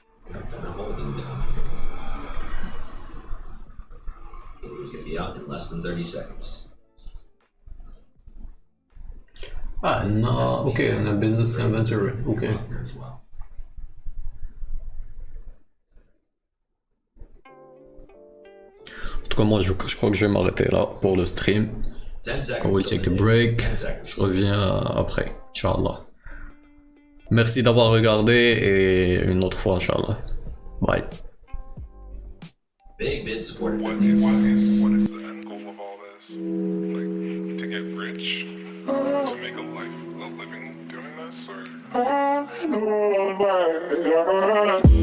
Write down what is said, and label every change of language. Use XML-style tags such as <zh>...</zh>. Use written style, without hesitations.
<en>Kind of holding down here. It is going to be out in less than 30 seconds. Ah, no, okay, on a business inventory, okay.</en> <fr>En tout cas, moi je crois que je vais m'arrêter là pour le stream.</fr> <en>I will take a break.</en> <fr>Je reviens après, Inch'Allah. Merci d'avoir regardé et une autre fois, Inch'Allah.</fr> <en>Bye. Big bid supported. What is the end goal of all this? Like, to get rich? To make a living doing this? Or?</en>